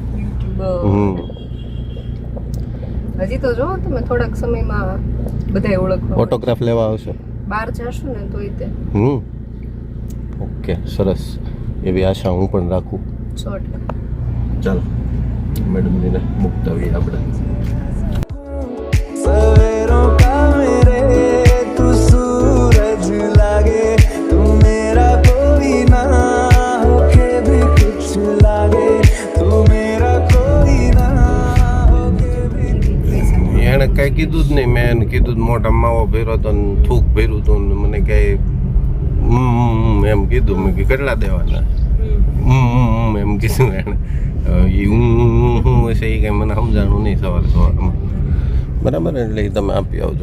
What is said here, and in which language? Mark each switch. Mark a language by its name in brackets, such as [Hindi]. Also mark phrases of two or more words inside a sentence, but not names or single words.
[Gujarati] હજી તો જો તમે થોડાક સમયમાં બધાય ઓળખવા, ઓટોગ્રાફ લેવા આવશે, બહાર જાશું ને તોય તે. ઓકે, સરસ, એવી આશા હું પણ રાખું. 100%. ચાલો મેડમજીને મૂકતા આવીએ આપણે. [Hindi] सवेरों का मेरे तू सूरज लागे, तू मेरा कोई ना होके भी कुछ लागे, तू मेरा कोई ના होके भी. [Gujarati] એને કઈ કીધું જ નહીં, મેં એને કીધું મોઢા માવો ભર્યો તો થૂક ભર્યું હતું ને મને કઈ એમ કીધું, મેં કેટલા દેવાના એમ કીધું એને. હું હશે એ કંઈ મને સમજાણું નહીં સવારમાં, બરાબર, એટલે તમે આપી આવજો.